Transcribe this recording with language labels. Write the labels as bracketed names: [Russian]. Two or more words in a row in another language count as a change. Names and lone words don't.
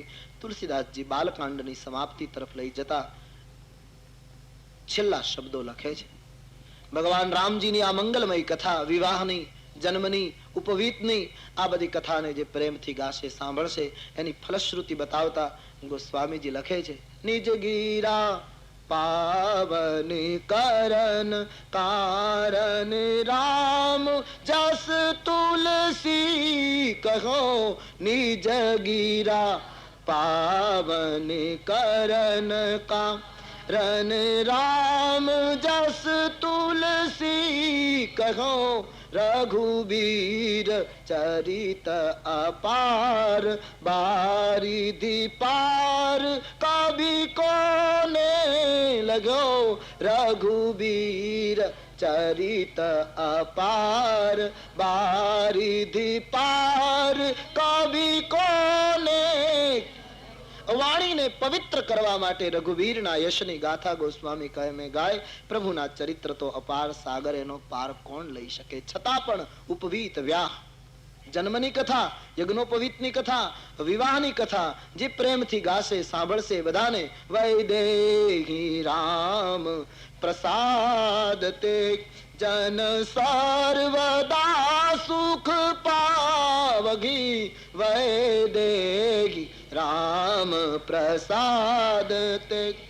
[Gujarati] તુલસીદાસજી બાલકાંડની સમાપ્તિ તરફ લઈ જતા છેલ્લા શબ્દો લખે છે. ભગવાન રામજીની આ મંગલમય કથા, વિવાહની, જન્મની, ઉપવીતની, આ બધી કથાને જે પ્રેમથી ગાશે, સાંભળશે, એની ફલશ્રુતિ બતાવતા ગોસ્વામીજી લખે છે, [Awadhi] निज गिरा पावन करन कारण राम जस तुलसी कहो निज गिरा पावन करन कारण राम जस तुलसी कहो रघुबीर चरित अपार बारिधि पार कभी कोने लगो रघुबीर चरित अपार बारिधि पार कभी कोने. [Gujarati] વાણીને પવિત્ર કરવા માટે રઘુવીરના યશની ગાથા ગોસ્વામી કહે મેં ગાય. પ્રભુના ચરિત્ર તો અપાર સાગર, એનો પાર કોણ લઈ શકે? છતાં પણ ઉપવીત વ્યાહ જન્મની કથા, યજ્ઞોપવીતની કથા, વિવાહની કથા જે પ્રેમથી ગાશે, સાંભળશે બધાને [Awadhi] वैदेही राम प्रसाद ते जन सर्वदा सुख पावगी वैदेही राम प्रसाद ते